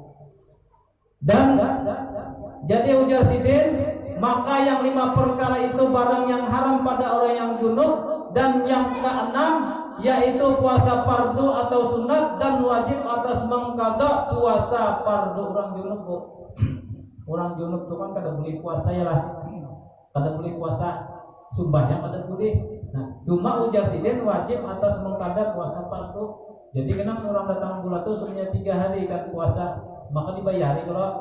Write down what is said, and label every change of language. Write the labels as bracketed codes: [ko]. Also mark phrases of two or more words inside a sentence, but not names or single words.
[bjn] Dan jadi ujar sidin, maka yang 5 perkara itu barang yang haram pada orang yang junub. Dan yang keenam yaitu puasa fardu atau sunat dan wajib atas mengqadha puasa fardu orang junub. Orang junub itu kan kada boleh puasa ya lah, kada boleh puasa sumbahnya kada boleh. Nah, cuma ujar sidin wajib atas mengqadha puasa fardu. Jadi kenapa orang datang bulan tuh semuanya 3 hari kan puasa, maka dibayari kalau.